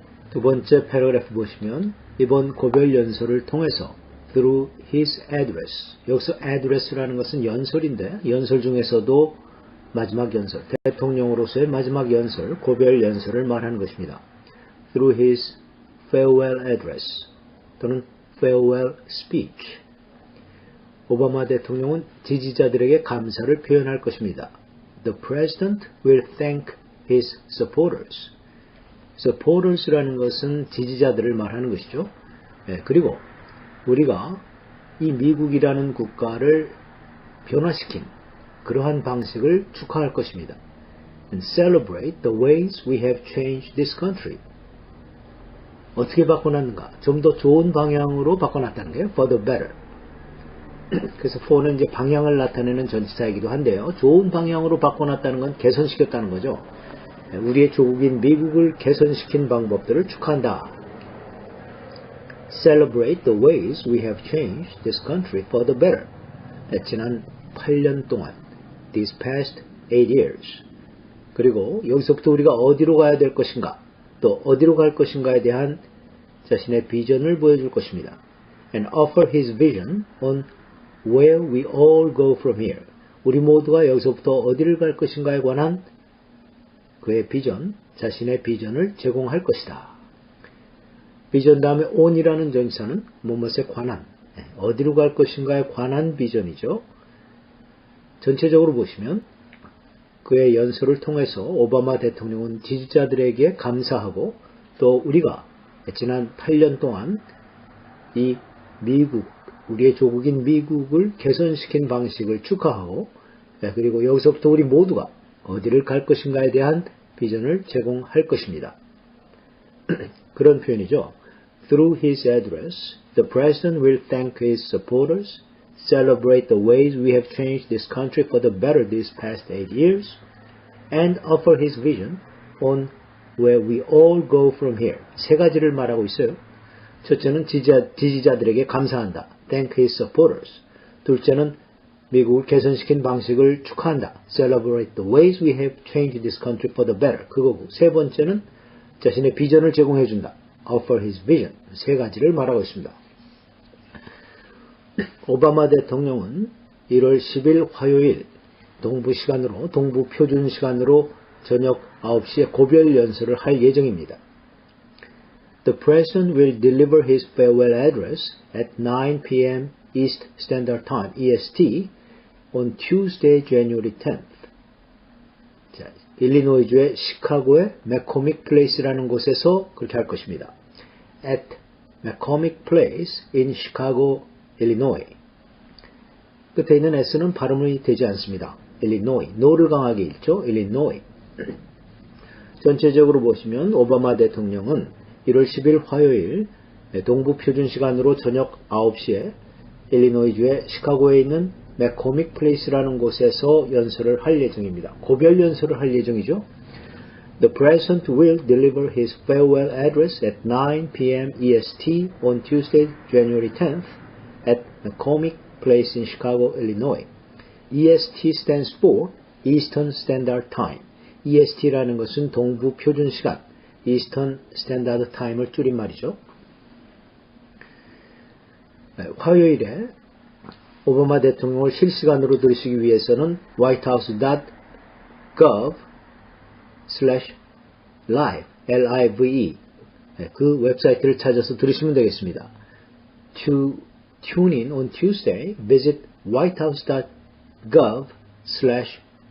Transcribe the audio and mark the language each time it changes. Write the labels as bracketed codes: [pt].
[ko] 두 번째 패러그래프 보시면 이번 고별 연설을 통해서 [en] through his address, [ko] 여기서 address라는 것은 연설인데 연설 중에서도 마지막 연설, 대통령으로서의 마지막 연설, 고별 연설을 말하는 것입니다. [en] through his farewell address [ko] 또는 [en] farewell speech, [ko] 오바마 대통령은 지지자들에게 감사를 표현할 것입니다. [en] The President will thank his supporters. [ko] supporters라는 것은 지지자들을 말하는 것이죠. 그리고 우리가 이 미국이라는 국가를 변화시킨 그러한 방식을 축하할 것입니다. [en] And celebrate the ways we have changed this country. [ko] 어떻게 바꿔놨는가? 좀 더 좋은 방향으로 바꿔놨다는 거예요. [en] For the better. [ko] 그래서 for는 이제 방향을 나타내는 전치사이기도 한데요. 좋은 방향으로 바꿔놨다는 건 개선시켰다는 거죠. 우리의 조국인 미국을 개선시킨 방법들을 축하한다. [en] Celebrate the ways we have changed this country for the better. [ko] 지난 8년 동안, [en] these past 8 years. [ko] 그리고 여기서부터 우리가 어디로 가야 될 것인가, 또 어디로 갈 것인가에 대한 자신의 비전을 보여줄 것입니다. [en] And offer his vision on where we all go from here. [ko] 우리 모두가 여기서부터 어디를 갈 것인가에 관한 그의 비전, 자신의 비전을 제공할 것이다. 비전 다음에 on이라는 전치사는 무엇에 관한, 어디로 갈 것인가에 관한 비전이죠. 전체적으로 보시면 그의 연설을 통해서 오바마 대통령은 지지자들에게 감사하고 또 우리가 지난 8년 동안 이 미국, 우리의 조국인 미국을 개선시킨 방식을 축하하고 그리고 여기서부터 우리 모두가 어디를 갈 것인가에 대한 비전을 제공할 것입니다. 그런 표현이죠. [en] Through his address, the president will thank his supporters, celebrate the ways we have changed this country for the better these past 8 years, and offer his vision on where we all go from here. [ko] 세 가지를 말하고 있어요. 첫째는 지지자들에게 감사한다. [en] Thank his supporters. [ko] 둘째는 미국을 개선시킨 방식을 축하한다. [en] Celebrate the ways we have changed this country for the better. [ko] 그거고. 세 번째는 자신의 비전을 제공해준다. [en] Offer his vision. [ko] 세 가지를 말하고 있습니다. 오바마 대통령은 1월 10일 화요일 동부 시간으로, 동부 표준 시간으로 저녁 9시에 고별 연설을 할 예정입니다. [en] The president will deliver his farewell address at 9 p.m. East Standard Time, EST, on Tuesday, January 10th. [ko] 자, 일리노이주의 시카고의 맥코믹 플레이스라는 곳에서 그렇게 할 것입니다. [en] At McCormick Place in Chicago, Illinois. [ko] 끝에 있는 S는 발음이 되지 않습니다. Illinois. 노를 강하게 읽죠. Illinois. 전체적으로 보시면 오바마 대통령은 1월 10일 화요일 동부 표준 시간으로 저녁 9시에 일리노이주의 시카고에 있는 맥코믹 플레이스라는 곳에서 연설을 할 예정입니다. 고별 연설을 할 예정이죠. [en] The president will deliver his farewell address at 9 p.m. EST on Tuesday, January 10th at McCormick Place in Chicago, Illinois. EST stands for Eastern Standard Time. [ko] EST라는 것은 동부 표준 시간, [en] Eastern Standard Time [ko] 을 줄인 말이죠. 화요일에 오바마 대통령을 실시간으로 들으시기 위해서는 whitehouse.gov/live, L-I-V-E 그 웹사이트를 찾아서 들으시면 되겠습니다. [en] To tune in on Tuesday, visit whitehouse.gov/live.